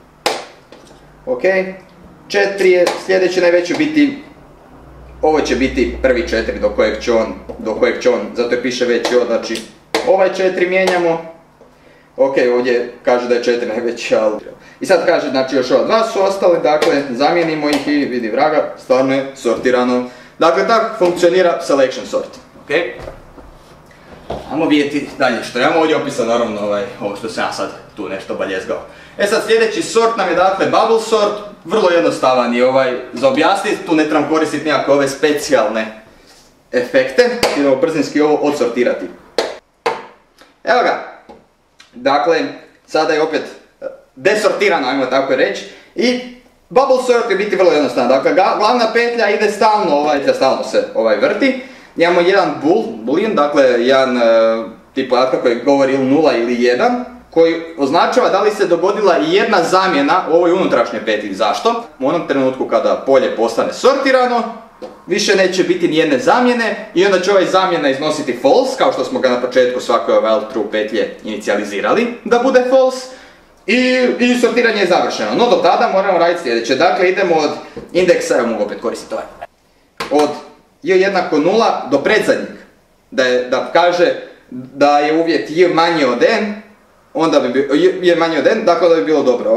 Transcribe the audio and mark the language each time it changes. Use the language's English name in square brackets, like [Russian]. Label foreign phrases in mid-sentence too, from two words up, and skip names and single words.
[Croatian] Ok, 4 je sljedeći najveći, biti, ovo će biti prvi 4 do kojeg će on, zato je piše veći od, znači ovaj 4 mijenjamo. Ok, ovdje kaže da je 4 najveći, ali... I sad kaže, znači još ova 2 su ostali, dakle, zamijenimo ih i vidi vraga, stvarno je sortirano. Dakle, tako funkcionira [English] selection sort. [Croatian] Ok? Ajmo vidjeti dalje što imamo ovdje opisano, naravno ovo što sam ja sad tu nešto baljezgao. Sad sljedeći sort nam je dakle [English] bubble sort, [Croatian] vrlo jednostavan je za objasniti, tu ne trebam koristiti nekakve ove specijalne efekte, idemo brzinski ovo odsortirati. Evo ga, dakle, sada je opet desortirano, ajmo tako reći, i [English] bubble sort [Croatian] je biti vrlo jednostavan, dakle glavna petlja ide stalno se vrti. Imamo jedan boolean, dakle jedan tip podatka koji govori ili 0 ili 1, koji označava da li se dogodila i jedna zamjena u ovoj unutrašnjoj petlji. Zašto? U onom trenutku kada polje postane sortirano, više neće biti nijedne zamjene i onda će ovaj zamjena iznositi false, kao što smo ga na početku svake [English] while true [Croatian] petlje inicijalizirali da bude false. I sortiranje je završeno. No do tada moramo raditi sljedeće. Dakle, idemo od indeksa, evo mogu opet koristiti ovaj. Od j jednako 0 do predzadnjeg. Da kaže da je uvjet j manje od n, onda bi bilo, je manje od n, dakle da bi bilo dobro.